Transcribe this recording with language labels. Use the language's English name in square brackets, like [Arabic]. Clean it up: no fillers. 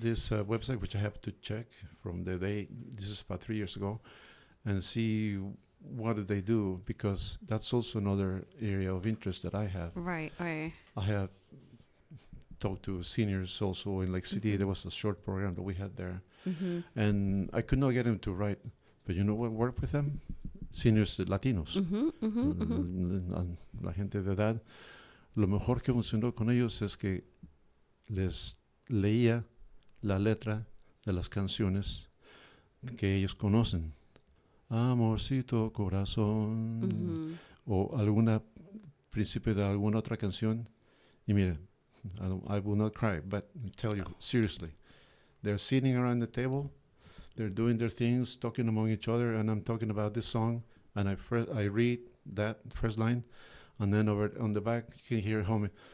[English] this website, which I have to check from the day, this is about 3 years ago, and see what do they do, because that's also another area of interest that I have. Right. Right. I have talk to seniors also in Lake City. There was a short program that we had there. Mm-hmm. And I could not get them to write. But you know what worked with them? Seniors latinos. Mm-hmm. Mm-hmm. Mm-hmm. [Spanish] La gente de edad. Lo mejor que funcionó con ellos es que les leía la letra de las canciones que ellos conocen. Amorcito corazón. Mm-hmm. O alguna principio de alguna otra canción. Y mire, [English] I will not cry, but I tell you, seriously, they're sitting around the table, they're doing their things, talking among each other, and I'm talking about this song, and I read that first line, and then over on the back, you can hear homie.